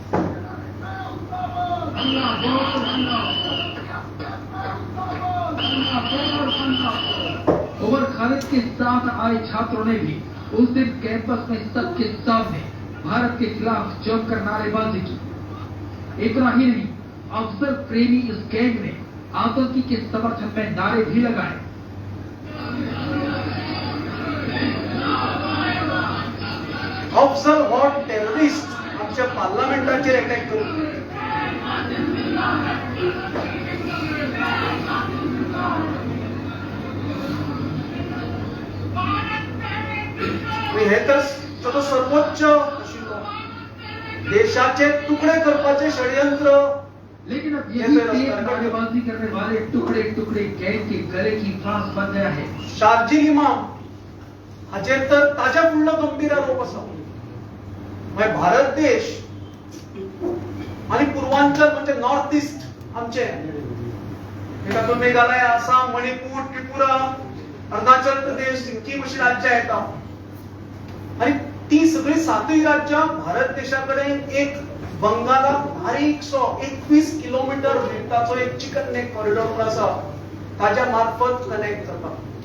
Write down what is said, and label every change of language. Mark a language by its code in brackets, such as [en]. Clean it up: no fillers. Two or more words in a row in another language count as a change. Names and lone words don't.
[hi] ओमर खालिद के साथ आए छात्रों ने भी उस दिन कैंपस में सबके सामने भारत के खिलाफ जमकर नारेबाजी की। इतना ही नहीं, अफसर प्रेमी इस गैंग ने आतंकी के समर्थन में नारे भी लगाए। [kok] अफजल हो टेररिस्ट आमच्या पार्लमेंटाचेर अटॅक करून हे तर तो सर्वोच्च आशिल्लो देशाचे तुकडे करपाचे षडयंत्र। [hi] लेकिन अब यही टेप नारेबाजी करने वाले टुकड़े टुकड़े गैंग के गले की फांस बन गया है। [kok] शार्जील इमाम हाचेर तर ताज्या फुडलो गंभीर आरोप आसा। म्हणजे भारत देश आणि पूर्वांचल म्हणजे नॉर्थ ईस्ट आमचे तातूंत मेघालय आसाम मणिपूर त्रिपुरा अरुणाचल प्रदेश सिक्कीम अशी राज्यां येतात आणि ती सगळी 7 राज्यां भारत देशाकडे एक बंगालात बारीकसो 21 किलोमीटर विड्थाचो एक [en] chicken neck corridor [kok] आसा ताज्या मार्फत कनेक्ट जाता।